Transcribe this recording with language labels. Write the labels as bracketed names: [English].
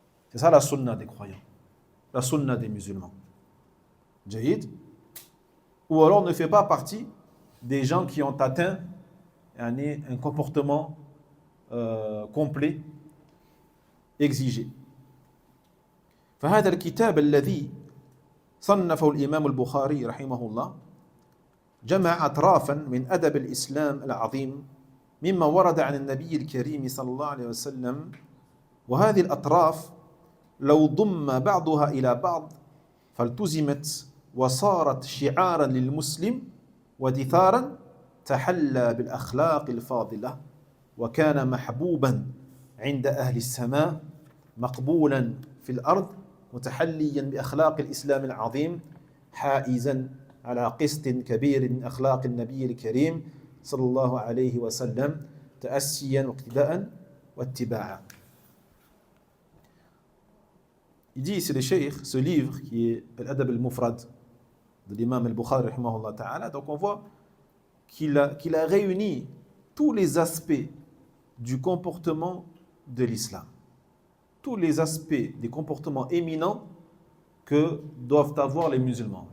[French] C'est ça la sunna des croyants, la sunna des musulmans. Jahid. Ou alors ne fait pas partie des gens qui ont atteint un comportement complet exigé. [Arabic] فهذا الكتاب الذي صنفه الإمام البخاري رحمه الله جمع أطرافا من أدب الإسلام العظيم مما ورد عن النبي الكريم صلى الله عليه وسلم وهذه الأطراف لو ضم بعضها إلى بعض فالتزمت وصارت شعارا للمسلم ودثارا تحلى بالأخلاق الفاضلة وكان محبوبا عند أهل السماء مقبولا في الأرض متحليا بأخلاق الإسلام العظيم حائزا على قسط كبير من أخلاق النبي الكريم صلى الله عليه وسلم تأسيا واقتداء واتباعا. [French] Il dit, c'est le cheikh, ce livre qui est Al-Adab al-Mufrad de l'imam al-Bukhari, rahimahullah ta'ala. Donc on voit qu'il a réuni tous les aspects du comportement de l'islam. Tous les aspects des comportements éminents que doivent avoir les musulmans.